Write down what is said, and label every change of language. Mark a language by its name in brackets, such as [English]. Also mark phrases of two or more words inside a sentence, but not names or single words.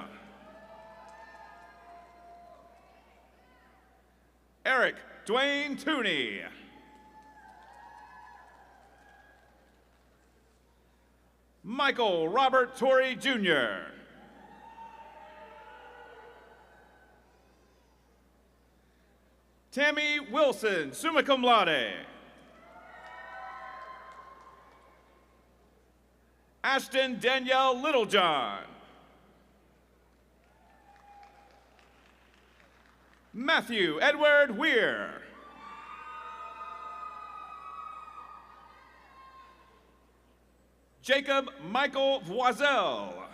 [English] Eric Dwayne Tooney. Michael Robert Torrey, Jr. Tammy Wilson, [Latin] summa cum laude. [English] Ashton Danielle Littlejohn. Matthew Edward Weir. Jacob Michael Voisel.